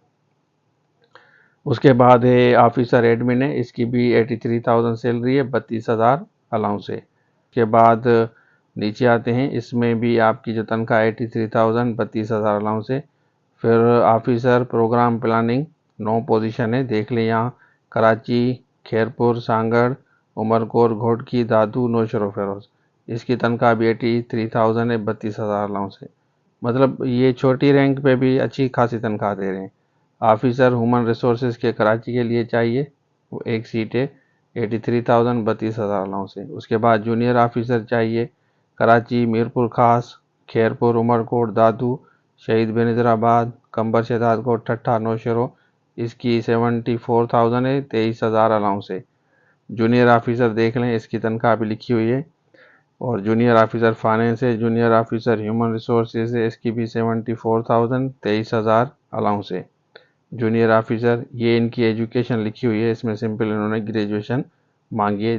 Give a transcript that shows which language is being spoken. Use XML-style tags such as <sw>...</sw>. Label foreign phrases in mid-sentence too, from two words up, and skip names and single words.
<ur>اس کے بعد ہے</ur> <en>officer admin</en> <ur>ہے، اس کی بھی 83,000 سیلری ہے، 32,000 الاؤنس ہے. اس کے بعد نیچے آتے ہیں، اس میں بھی آپ کی جو تنخواہ 83,000، 32,000 الاؤنس ہے. پھر</ur> <en>officer program planning</en> <ur>9 پوزیشن ہے، دیکھ لیں. یہاں کراچی، خیرپور، سانگھڑ، عمرکوٹ، گھوٹکی، دادو، نوشہرو فیروز. اس کی تنخواہ بھی 83,000 ہے، 32,000 الاؤنس ہے. مطلب یہ چھوٹی رینک پہ بھی اچھی خاصی تنخواہ دے رہے ہیں.</ur> <en>officer human resources</en> <ur>کے کراچی کے لیے چاہیے، وہ ایک سیٹ ہے، 83,000، 32,000 الاؤنس ہے. اس کے بعد</ur> <en>junior officer</en> <ur>چاہیے, کراچی، میرپور خاص، خیرپور، عمرکوٹ، دادو، شہید بینظیر آباد، قمبر شہدادکوٹ، ٹھٹہ، نوشہرو. اس کی 74,000 ہے، 23,000 الاؤنس ہے.</ur> <en>junior officer</en> <ur>دیکھ لیں، اس کی تنخواہ بھی لکھی ہوئی ہے. اور</ur> <en>junior officer finance</en> <ur>ہے,</ur> <en>junior officer human resources</en> <ur>ہے، اس کی بھی 74,000، 23,000 الاؤنس ہے.</ur> <en>junior officer,</en> <ur>یہ ان کی ایجوکیشن لکھی ہوئی ہے، اس میں سمپل انہوں نے گریجویشن مانگی ہے.</ur>